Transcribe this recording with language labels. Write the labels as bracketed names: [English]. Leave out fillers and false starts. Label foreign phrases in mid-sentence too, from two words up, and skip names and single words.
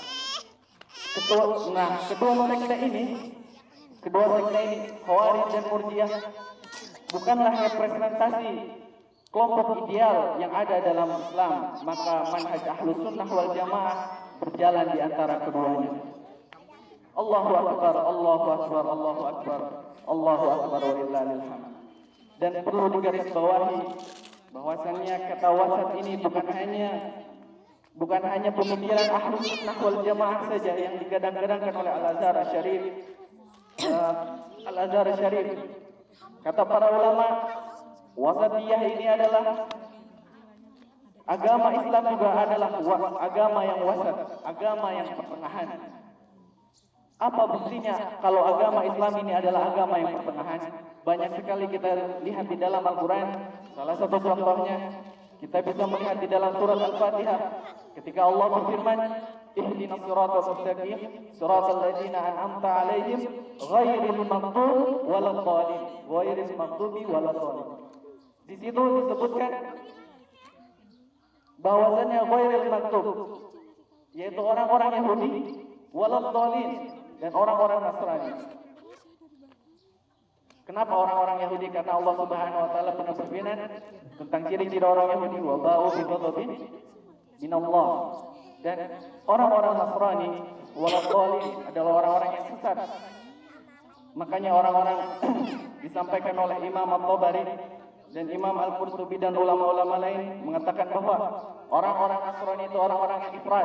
[Indonesian] Kedua sekte ini, Khawarij dan Murji'ah, bukanlah representasi kelompok ideal yang ada dalam Islam. Maka manhaj Ahlus Sunnah wal Jamaah berjalan di antara keduanya. [Arabic] الله أكبر، الله أكبر، الله أكبر، الله أكبر ولله الحمد. [Indonesian] Dan perlu digarisbawahi bahwasannya kata wasat ini bukan hanya pemikiran Ahlus Sunnah wal Jamaah saja yang digadang-gadangkan oleh Al-Azhar Syarif. Al-Azhar Syarif, kata para ulama, wasatiyah ini adalah agama Islam, juga adalah agama yang wasat, agama yang pertengahan. Apa buktinya kalau agama Islam ini adalah agama yang pertengahan? Banyak sekali kita lihat di dalam Al-Quran. Salah satu contohnya kita bisa melihat di dalam surat Al-Fatihah ketika Allah berfirman, [Arabic] اهدنا الصراط المستقيم صراط الذين أنعمت عليهم غير المغضوب ولا الضالين، غير المغضوب ولا الضالين. [Indonesian] Di situ disebutkan bahwasanya [Arabic] غير المغضوب [Indonesian] yaitu orang-orang Yahudi, waladdallin dan orang-orang Nasrani. Kenapa orang-orang Yahudi? Karena Allah [Arabic] سبحانه وتعالى [Indonesian] pernah berfirman tentang ciri-ciri orang Yahudi, [Arabic] وباءوا بغضب من الله. [Indonesian] Dan orang-orang Nasrani, waladdallin, adalah orang-orang yang sesat. Makanya orang-orang disampaikan oleh Imam At-Tabari dan Imam Al-Qurtubi dan ulama-ulama lain mengatakan bahwa orang-orang Nasrani itu orang-orang yang ifrat.